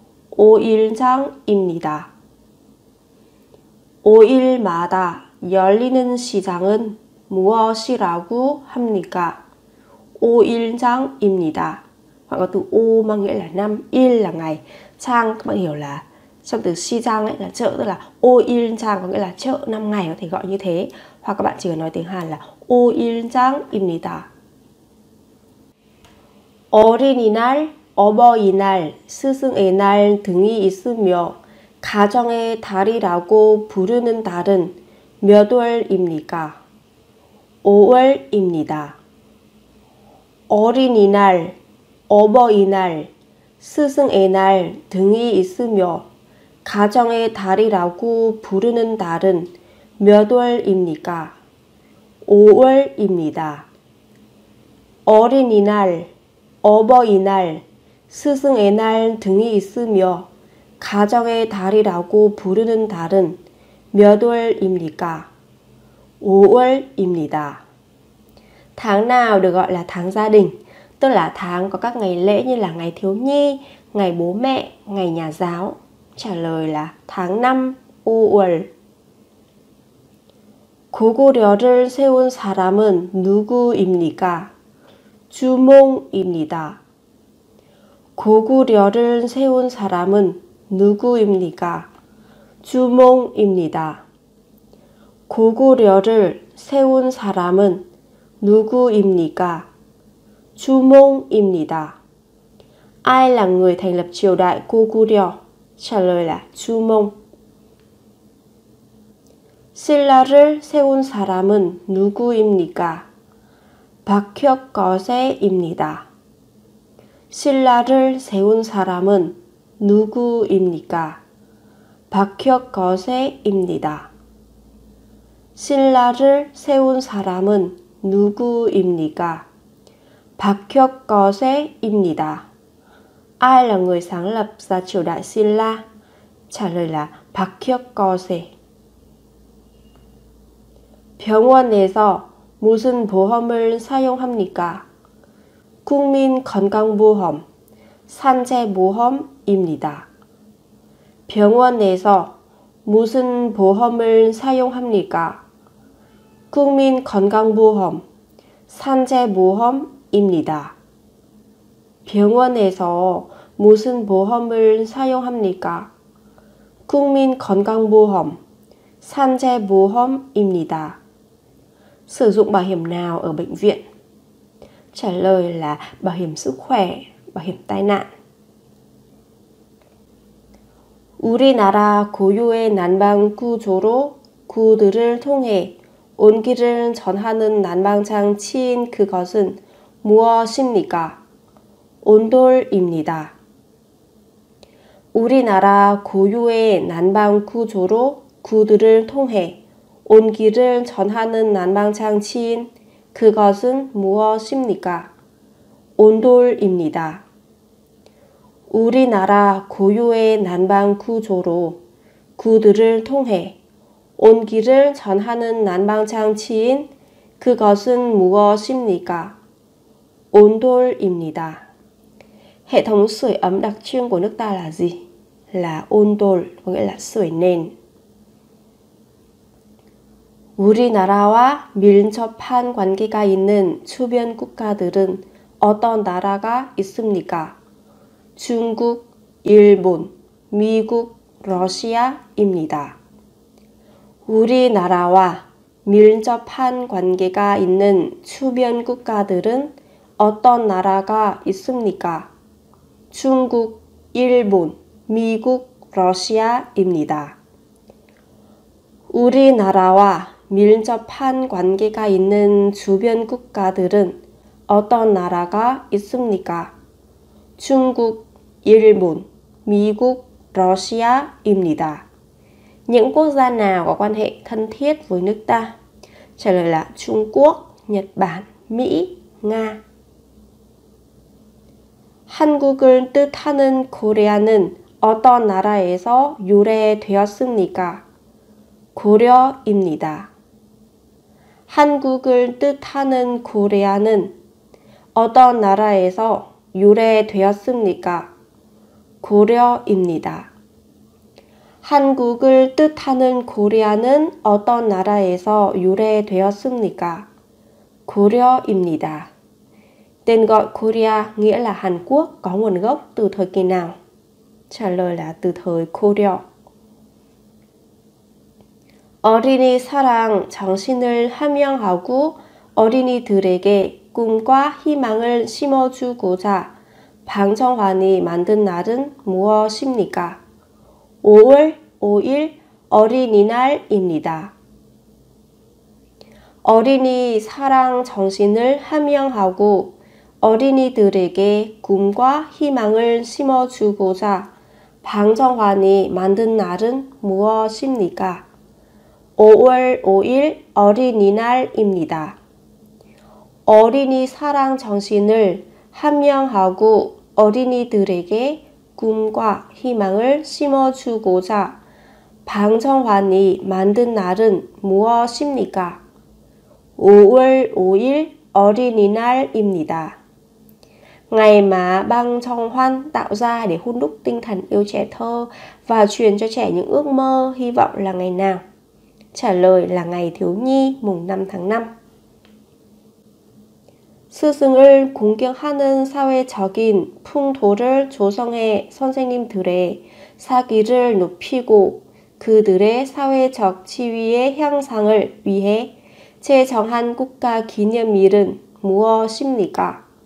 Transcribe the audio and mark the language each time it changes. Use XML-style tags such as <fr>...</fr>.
<ko>5일장입니다. 5일마다 열리는 시장은 무엇이라고 합니까? 5일장입니다.</ko> <vi>Hoặc có từ ô mang nghĩa là năm, il là ngày, trang các bạn hiểu là trong từ 시장 ấy là chợ, tức là 5일장 có nghĩa là chợ 5 ngày, có thể gọi như thế. Hoặc các bạn chỉ cần nói tiếng Hàn là 5일장입니다.</vi> <ko>어린이날, 어버이날, 스승의 날 등이 있으며 가정의 달이라고 부르는 달은 몇 월입니까? 5월입니다. 어린이날, 어버이날, 스승의 날 등이 있으며 가정의 달이라고 부르는 달은 몇 월입니까? 5월입니다. 어린이날, 어버이날, 스승의 날 등이 있으며 가정의 달이라고 부르는 달은 몇 월입니까? 5월입니다.</ko> <vi>Tháng nào được gọi là tháng gia đình, tức là tháng có các ngày lễ như là ngày thiếu nhi, ngày bố mẹ, ngày nhà giáo. Trả lời là tháng 5, 5월.</vi> <ko>고구려를 세운 사람은 누구입니까? 주몽입니다. 고구려를 세운 사람은 누구입니까? 주몽입니다. 고구려를 세운 사람은 누구입니까? 주몽입니다.</ko> <vi>Ai là người thành lập triều đại Goguryeo? Trả lời là 주몽.</vi> <ko>신라를 세운 사람은 누구입니까? 박혁거세입니다. 신라를 세운 사람은 누구입니까? 박혁거세입니다. 신라를 세운 사람은 누구입니까? 박혁거세입니다.</ko> <vi>Ai là người sáng lập ra triều đại Silla? Trả lời là 박혁거세.</vi> <ko>병원에서 무슨 보험을 사용합니까? 국민건강보험, 산재보험입니다. 병원에서 무슨 보험을 사용합니까? 국민건강보험, 산재보험입니다. 병원에서 무슨 보험을 사용합니까? 국민건강보험, 산재보험입니다.</ko> <vi>Sử dụng bảo hiểm nào ở bệnh viện? Trả lời là bảo hiểm sức khỏe, bảo hiểm tai nạn.</vi> <ko>우리나라 고유의 난방 구조로 구들을 통해 온기를 전하는 난방장치인 그것은 무엇입니까? 온돌입니다. 우리나라 고유의 난방 구조로 구들을 통해 온기를 전하는 난방장치인 그것은 무엇입니까? 온돌입니다. 우리나라 고유의 난방 구조로 구들을 통해 온기를 전하는 난방장치인 그것은 무엇입니까? 온돌입니다.</ko> <vi>Hệ thống sưởi ấm đặc trưng của nước ta là gì? là 온돌, có nghĩa là sưởi nền.</vi> <ko>우리나라와 밀접한 관계가 있는 주변 국가들은 어떤 나라가 있습니까? 중국, 일본, 미국, 러시아입니다. 우리나라와 밀접한 관계가 있는 주변 국가들은 어떤 나라가 있습니까? 중국, 일본, 미국, 러시아입니다. 우리나라와 밀접한 관계가 있는 주변 국가들은 어떤 나라가 있습니까? 중국, 일본, 미국, 러시아입니다.</ko> <vi>Những quốc gia nào có quan hệ thân thiết với nước ta? Trả lời là Trung Quốc, Nhật Bản, Mỹ, Nga.</vi> <ko>한국을 뜻하는 고려는 어떤 나라에서 유래되었습니까? 고려입니다. 한국을 뜻하는 고려는 어떤 나라에서 유래되었습니까? 고려입니다. 한국을 뜻하는 고려는 어떤 나라에서 유래되었습니까? 고려입니다.</ko> <vi>Tên gọi Korea nghĩa là Hàn Quốc có nguồn gốc từ thời kỳ nào? Trả lời là từ thời 고려.</vi> <ko>어린이 사랑 정신을 함양하고 어린이들에게 꿈과 희망을 심어주고자 방정환이 만든 날은 무엇입니까? 5월 5일 어린이날입니다. 어린이 사랑 정신을 함양하고 어린이들에게 꿈과 희망을 심어주고자 방정환이 만든 날은 무엇입니까? 5월 5일 어린이날입니다. 어린이 사랑 정신을 함양하고 어린이들에게 꿈과 희망을 심어주고자 방정환이 만든 날은 무엇입니까? 5월 5일 어린이날입니다.</ko> <vi>Ngày mà Bang Trong Hoan tạo ra để hun đúc tinh thần yêu trẻ thơ và truyền cho trẻ những ước mơ, hy vọng là ngày nào? Trả lời là ngày thiếu nhi mùng 5 tháng 5.</vi> <ko>스승을 공경하는 사회적인 풍토를 조성해 선생님들의 사기를 높이고 그들의 사회적 지위의 향상을 위해 제정한 국가 기념일은 무엇입니까?</ko>